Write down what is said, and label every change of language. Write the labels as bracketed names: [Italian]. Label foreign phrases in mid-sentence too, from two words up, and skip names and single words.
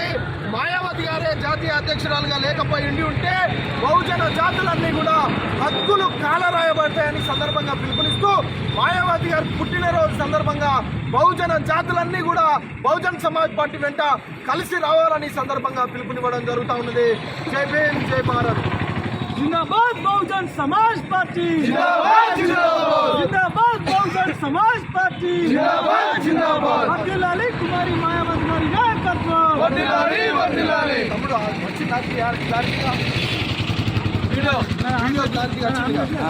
[Telugu] మాయావతి గారే జాతీయ అధ్యక్షురాలుగా లేకపోయి ఉంటే బహుజన జాతులన్నీ కూడా హక్కులు కాలరాయబడతాయని సందర్భంగా పిలుపునిస్తూ మాయావతి గారి పుట్టినరోజు సందర్భంగా బహుజన జాతులన్నీ కూడా బహుజన్ సమాజ్ పార్టీ వెంట కలిసి రావాలని సందర్భంగా పిలుపునివ్వడం జరుగుతూ ఉన్నది. [Hindi] जय भीम, जय भारत. जिंदाबाद बहुजन समाज पार्टी, जिंदाबाद जिंदाबाद, जिंदाबाद बहुजन समाज पार्टी, जिंदाबाद जिंदाबाद. [Telugu] వర్ధిల్లాలి కుమారి మాయావతి గారి నాయకత్వం, వర్ధిల్లాలి వర్ధిల్లాలి. తమ్ముడు వచ్చి క్లారిటీగా వీడియో క్లారిటీగా వచ్చింది.